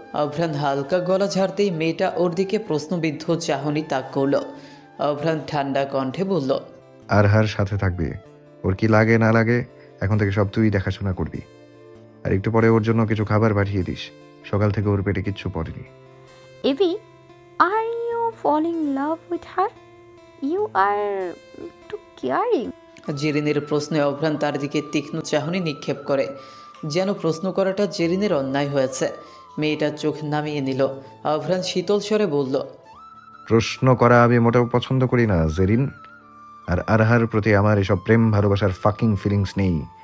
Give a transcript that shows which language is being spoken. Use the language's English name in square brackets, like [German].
[Bangla] অভ্রান হালকা গলা ঝাড়তেই মেয়েটা ওর দিকে প্রশ্নবিদ্ধ চাহনি তাক করলো। অভ্রান ঠান্ডা কণ্ঠে বলল, আর হার সাথে থাকবে, ওর কি লাগে না লাগে এখন থেকে সব তুই দেখাশোনা করবি। আর একটু পরে ওর জন্য কিছু খাবার পাঠিয়ে দিস, সকাল থেকে ওর পেটে কিচ্ছু পড়েনি। [English] Evie, are you falling in love with her? You are too caring. [Bangla] জেরিনের প্রশ্নে অভ্রান তার দিকে তীক্ষ্ণ চাহনি নিক্ষেপ করে, যেন প্রশ্ন করাটা জেরিনের অন্যায় হয়েছে। মেয়েটা চোখ নামিয়ে নিল। অভ্রান শীতল স্বরে বলল, প্রশ্ন করা আমি মোটেও পছন্দ করি না জেরিন। আর আরহার প্রতি আমার এসব প্রেম ভালোবাসার [English] fucking feelings [Bangla] নেই।